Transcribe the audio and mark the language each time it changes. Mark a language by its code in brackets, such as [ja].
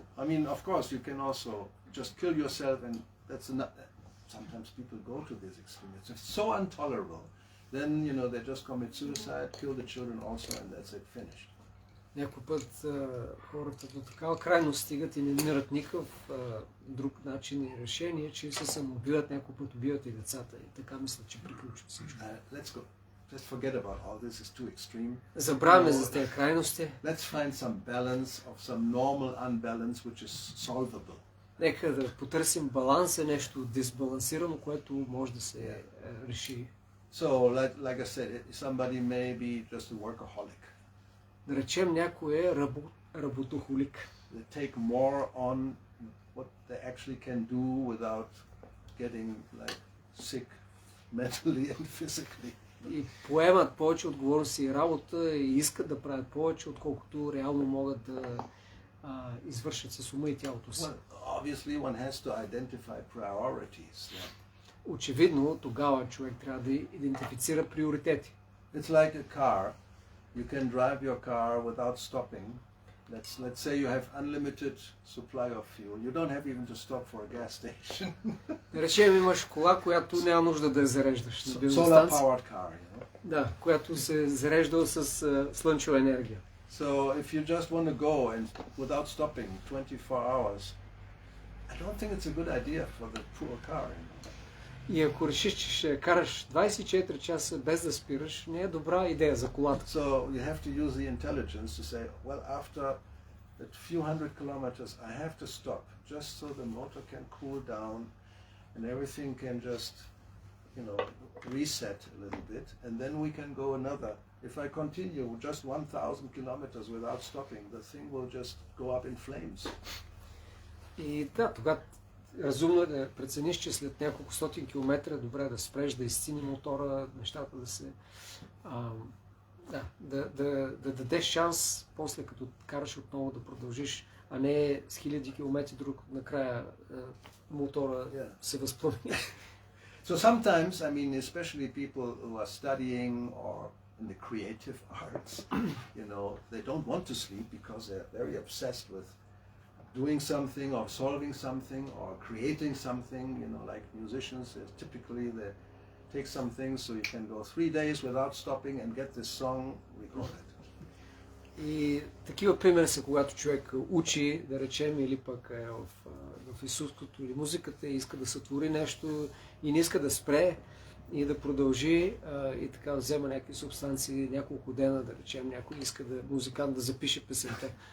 [en] I mean, of course, you can also just kill yourself, and that's enough. Sometimes people go to this extreme. It's so intolerable. Then, they just commit suicide, kill the children also, and that's it, finished. [bg] Някой път хората до такава крайност стигат и не намират никакъв друг начин и решение, че се самоубиват, някой път убиват и децата. И така мисля, че приключва всичко. [en] Let's go. Just forget about all this. It's too extreme. [bg] Забравяме за тези крайности. [en] Let's find some balance of some normal unbalance which is solvable. [bg] Нека да потърсим баланс, нещо дисбалансирано, което може да се реши. [en] So, like I said, somebody may be just a workaholic. [bg] Да речем, някой е работохолик. [en] They take more on what they actually can do without getting sick mentally and physically. [bg] И поемат повече отговорности и работа и искат да правят повече, отколкото реално могат да извършат с ума и тялото си. [en] Well, obviously one has to identify priorities. [bg] Очевидно, тогава човек трябва да идентифицира приоритети. [en] It's like a car. You can drive your car without stopping. Let's say you have unlimited supply of fuel. You don't have even to stop for a gas station. [bg] Да речем, имаш кола, която няма нужда да я зареждаш на бензиностанция. [en] Solar powered car, [bg] Да, която се зарежда с слънчева енергия. [en] So if you just want to go and without stopping 24 hours, I don't think it's a good idea for the poor car. [bg] И ако решиш, че ще караш 24 часа без да спираш, не е добра идея за колата. [en] So you have to use the intelligence to say, well, after a few hundred kilometers, I have to stop, just so the motor can cool down and everything can just, reset a little bit, and then we can go another. If I continue just 1,000 kilometers without stopping, the thing will just go up in flames. [bg] И да, тогава разумно е да прецениш, че след няколко стотин километра е добре да спреш, да изцини мотора, нещата да се... да дадеш шанс, после като караш отново да продължиш, а не с хиляди километри друг, накрая мотора се възпламени. [en] So sometimes, I mean, especially people who are studying or in the creative arts, they don't want to sleep because they're very obsessed with doing something or solving something or creating something, like musicians, typically they take some things so you can go 3 days without stopping and get this song recorded. [bg] И такива примери са, когато човек учи, да речем, или пък е в изкуството или музиката и иска да сътвори нещо и не иска да спре и да продължи и така взема някакви субстанции няколко дена, да речем, някой иска музикант да запише песента.